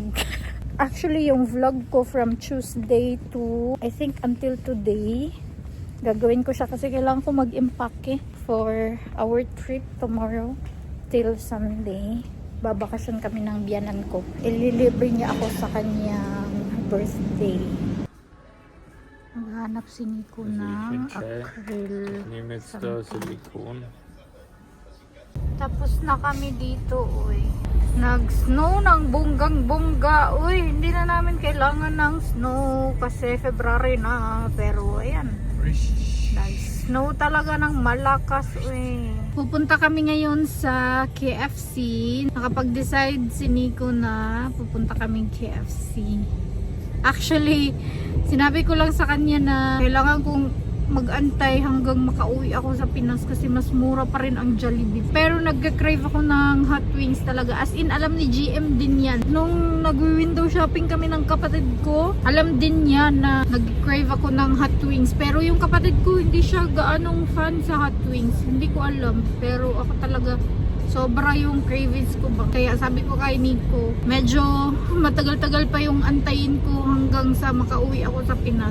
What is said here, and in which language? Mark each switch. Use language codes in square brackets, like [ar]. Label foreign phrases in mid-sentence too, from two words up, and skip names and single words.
[tl] Actually, yung vlog ko [en] from Tuesday to, I think, until today, [tl] gagawin ko siya kasi kailangan ko mag-impake [en] for our trip tomorrow till Sunday. [tl] Babakasyon kami ng biyanan ko. Ililibre niya ako sa kanyang birthday. Maghanap si Nico ng acryl. [de] Nehme jetzt da Silikon. [tl] Tapos na kami dito, uy. Nag-snow ng bonggang-bongga. Uy, hindi na namin kailangan ng snow kasi February na. Pero, ayan. Nice. Snow talaga ng malakas, uy. Pupunta kami ngayon sa KFC. Nakapag-decide si Nico na pupunta kaming KFC. Actually, sinabi ko lang sa kanya na kailangan kong mag-antay hanggang makauwi ako sa Pinas kasi mas mura pa rin ang Jollibee. Pero nagka-crave ako ng [en] hot wings [tl] talaga. [en] As in, [tl] alam ni GM din yan. Nung nag- [en] window shopping [tl] kami ng kapatid ko, alam din niya na nag-crave ako ng [en] hot wings. [tl] Pero yung kapatid ko, hindi siya gaanong fan sa [en] hot wings. [tl] Hindi ko alam. Pero ako talaga, sobra yung cravings ko ba. Kaya sabi ko kay Nico, medyo matagal-tagal pa yung antayin ko hanggang sa makauwi ako sa Pinas.